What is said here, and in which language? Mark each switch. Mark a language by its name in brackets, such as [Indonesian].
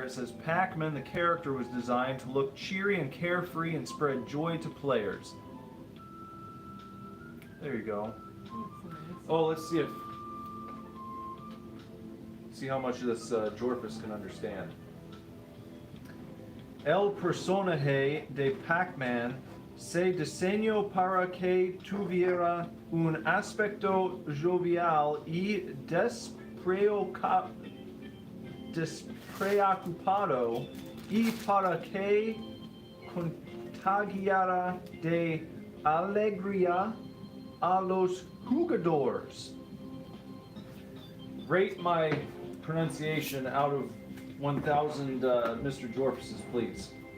[English] It says, Pac-Man, the character, was designed to look cheery and carefree and spread joy to players. There you go. That's nice. Oh, let's see how much of this Jorfus can understand. [Spanish] El personaje de Pac-Man se diseñó para que tuviera un aspecto jovial y despreocupado y para que contagiara de alegría a los jugadores. [English] Rate my pronunciation out of 1,000 Mr. Jorfuses, please.